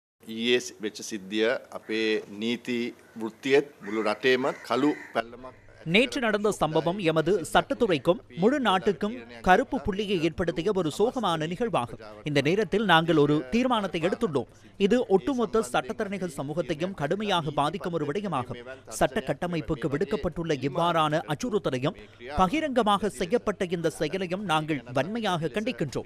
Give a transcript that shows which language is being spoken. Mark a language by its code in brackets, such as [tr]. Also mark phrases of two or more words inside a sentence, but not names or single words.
[si] ඊයේ වෙච්ච සිද්ධිය අපේ නීති වෘත්තියත් මුළු රටේම කළු පැල්ලමක් [ta] நேற்று நடந்த சம்பவம் எமது சட்டத்துறைக்கும் முழு நாட்டுக்கும் கருப்பு புள்ளியை ஏற்படுத்திய ஒரு சோகமான நிகழ்வாகும். இந்த நேரத்தில் நாங்கள் ஒரு தீர்மானத்தை எடுத்துள்ளோம். இது ஒட்டுமொத்த சட்டத்தரணிகள் சமூகத்தையும் கடுமையாக பாதிக்கும் ஒரு விடயமாகும். சட்ட கட்டமைப்புக்கு விடுக்கப்பட்டுள்ள இவ்வாறான அச்சுறுத்தலையும் பகிரங்கமாக செய்யப்பட்ட இந்த செயலையும் நாங்கள் வன்மையாக கண்டிக்கின்றோம்.